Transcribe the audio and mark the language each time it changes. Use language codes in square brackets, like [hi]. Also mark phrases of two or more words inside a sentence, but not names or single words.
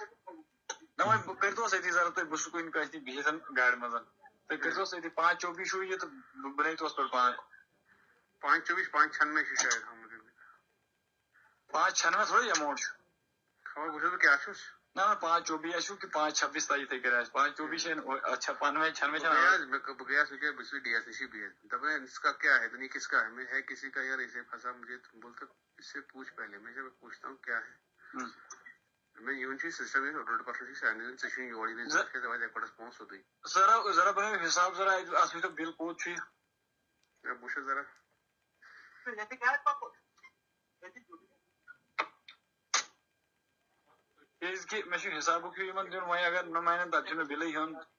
[ks] نہ وۄنۍ بہٕ کٔرۍتوس أتی ذرا تُہۍ, بہٕ چھُس کُنہِ کٲنٛسہِ نِش بِہِتھ گاڑِ منٛز, تُہۍ کٔرۍتوس أتی 524 چھُو یہِ تہٕ بہٕ بنٲیتوس پٮ۪ٹھ پانہٕ. 524 596 چھُ شاید تھوٚمُت أمۍ. 596 تھوڑا اماؤنٹ چھُ. خبر وٕچھو بہٕ کیٛاہ چھُس. نہ 524 آسِو کہ 526 تانۍ یِتھٕے کٔنۍ آسہِ. 524 چھِ اچھا 95 96 بہٕ گٔیاس وٕنکٮ۪ن بہٕ چھُس ڈی ایس نِشی بِہِتھ, دَپان [ur] اس کا کیا ہے دُنیا کس کا ہے, میں ہے کسی کا یار, اسے پھنسا مجھے بولتا اس سے پوچھ پہلے. میں جب پوچھتا ہوں کیا ہے, [ks] میں یِوان چھُ سسٹم 2% چھُ سارنٕے ژےٚ چھُنہٕ یور یِوان ژٕ کیٛازِ دَپان اَکہِ پٮ۪ٹھ پونٛسہٕ سیوٚدُے. ذرا بنٲیِو حِساب ذرا اَتھ وٕچھتو بِل کوٚت چھُ یہِ. بہٕ وٕچھٕ ذرا. کیٛازِ کہِ مےٚ چھُ حِسابُک ہیوٗ یِمن دیُن, وۄنۍ اگر نہٕ مانن تَتہِ چھُ مےٚ بِلٕے ہیوٚن.